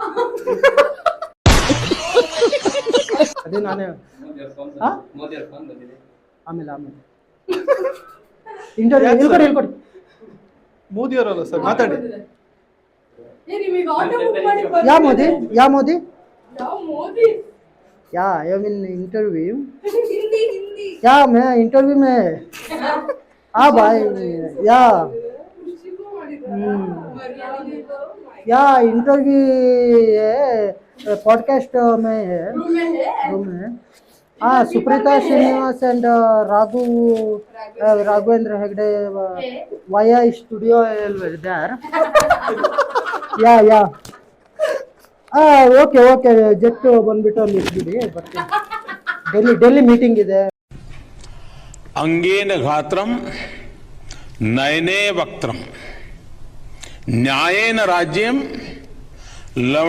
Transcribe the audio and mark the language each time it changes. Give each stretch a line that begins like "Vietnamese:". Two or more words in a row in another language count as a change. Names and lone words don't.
Kannada: ಅದೇ ನಾನೇ ಆಮೇಲೆ ಇಂಟರ್ವ್ಯೂ ಹೇಳ್ಕೊಡಿ. ಮೋದಿ ಅವರಲ್ಲ ಸರ್, ಮಾತಾಡಿ. ಏ ನಿಮಗೆ
English: auto book
Kannada: ಮಾಡಿ ಬಂದಿದೆ. ಯಾ ಮೋದಿ? ಯಾವ ಮೋದಿ?
English: ya I mean interview.
Hindi: हिंदी या मैं इंटरव्यू में हाँ भाई या इंटरव्यू है, पॉडकास्ट में है, रूम में.
English: हाँ, Supreeta Srinivas and Raghavendra Hegde via studio there.
Kannada: या ಓಕೆ ಜೆಟ್ ಬಂದ್ಬಿಟ್ಟು ಅಲ್ಲಿ ಇಟ್ಬಿಡಿ, ಬರ್ತೀನಿ. ಡೆಲ್ಲಿ ಮೀಟಿಂಗ್ ಇದೆ.
Sanskrit: अंगेन घात्रं नयने वक्त्रं न्यायेन राज्यं लवणेन भोज्यं.